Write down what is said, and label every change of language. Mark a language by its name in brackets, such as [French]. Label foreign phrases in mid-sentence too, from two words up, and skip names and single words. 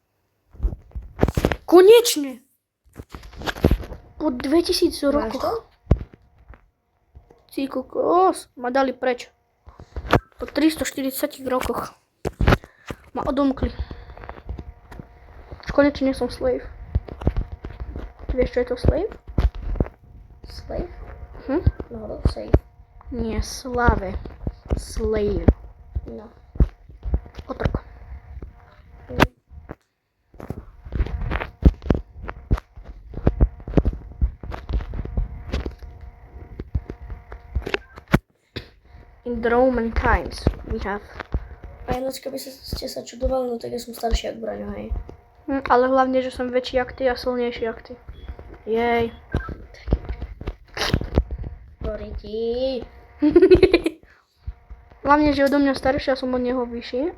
[Slovak] Konečne! Po 2000 Máš to? rokoch. Ty kokos, ma dali preč. Po 340 rokoch. Ma odomkli. Už konečne som slave. Ty vieš, čo je to slave? Slave? Hm? No, save. Nie, slave. Slave. No. Otrok. [English] In the Roman times we have. [Slovak] A ináč, keby ste sa čudovali, no tak ja som starší jak Braňo, hej. Ale hlavne, že som väčší jak ty a silnejší jak ty. Jej. Doriti. Hlavne, že odo mňa starší a som od neho vyšší.